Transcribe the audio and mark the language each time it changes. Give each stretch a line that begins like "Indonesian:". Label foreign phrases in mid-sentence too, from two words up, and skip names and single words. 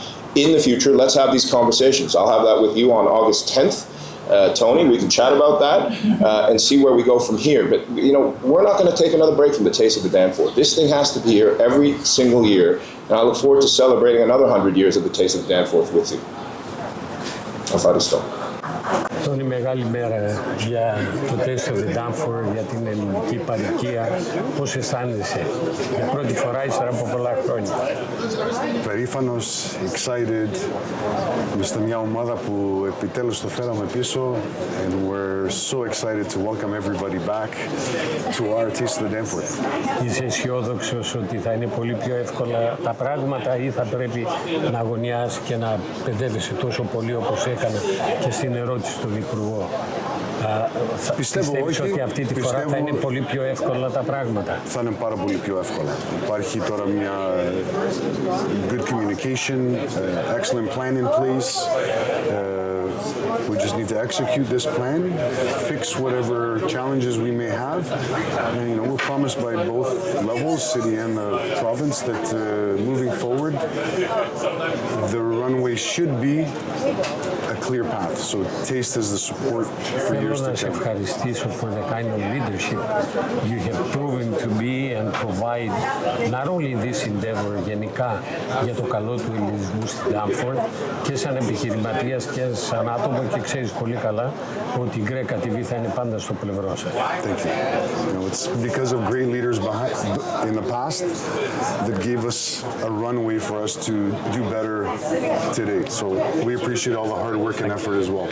English: In the future, let's have these conversations. I'll have that with you on August 10th. Tony, we can chat about that and see where we go from here. But, we're not going to take another break from the Taste of the Danforth. This thing has to be here every single year. And I look forward to celebrating another 100 years of the Taste of the Danforth with you.
Greek: Ευχαριστώ. Τόνι, μεγάλη μέρα για το Taste of the Danforth, για την ελληνική παροικία. Πώς αισθάνεσαι για πρώτη φορά ύστερα από πολλά χρόνια? Περήφανος, excited. Είμαστε μια ομάδα που επιτέλους το φέραμε πίσω
English: and we're so excited to welcome everybody back to our Taste of the Danforth.
Greek: Είσαι αισιόδοξος ότι θα είναι πολύ πιο εύκολα τα πράγματα ή θα πρέπει να αγωνιάς και να παιδεύεσαι τόσο πολύ όπως έκανα και στην ερώτηση του Υπουργού? Πιστεύεις ότι αυτή τη φορά θα είναι πολύ πιο εύκολα τα πράγματα? Θα είναι πάρα πολύ πιο εύκολα. Υπάρχει τώρα μια
English: good communication, excellent plan in place. We just need to execute this plan, fix whatever challenges we may have, and we're promised by both levels, city and the province, that moving forward, the runway should be a clear path. So Taste has the support for years to come.
Greek: Θέλω να σε ευχαριστήσω
English: for the kind of leadership you have proven to be and provide not only this endeavor
Greek: γενικά για το καλό του ελληνισμού στην Danforth και σαν επιχειρηματίας και σαν άτομο, και ξέρεις πολύ καλά ότι η GrecaTV θα είναι πάντα στο πλευρό σας.
English: Thank you. It's because of great leaders in the past that gave us a runway for us to do better today. So we appreciate all the hard work and effort as well.